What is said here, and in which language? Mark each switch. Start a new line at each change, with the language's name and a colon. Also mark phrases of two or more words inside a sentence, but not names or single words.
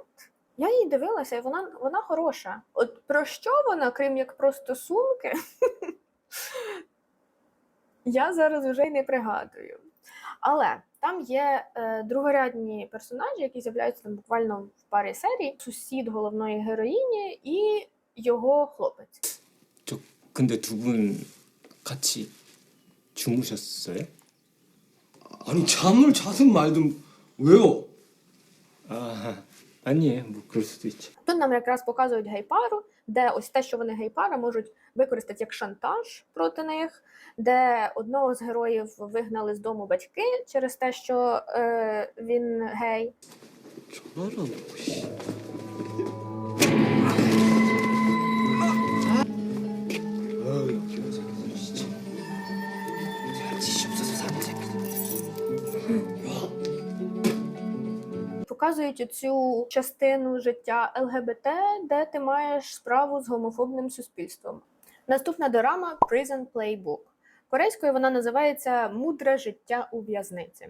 Ukrainian: Я її дивилася, і вона хороша. От про що вона, крім як про стосунки, я зараз вже й не пригадую. Але там є другорядні персонажі, які з'являються там буквально в парі серій. Сусід головної героїні і його хлопець.
Korean: 저 근데 두 분 같이 주무셨어요? 아니 잠을 자든 말든 왜요? 아 아니에요. 뭐 그럴 수도 있지.
Ukrainian: Тут нам якраз показують гей-пару, де ось те, що вони гей-пара, можуть використати як шантаж проти них, де одного з героїв вигнали з дому батьки через те, що він гей.
Korean: 전화를 안 받고 씨. 어이 기분 상해 진짜. 지시 없어서 사는 새끼들.
Ukrainian: Показують цю частину життя ЛГБТ, де ти маєш справу з гомофобним суспільством. Наступна дорама Prison Playbook. Корейською вона називається «Мудре життя у в'язниці».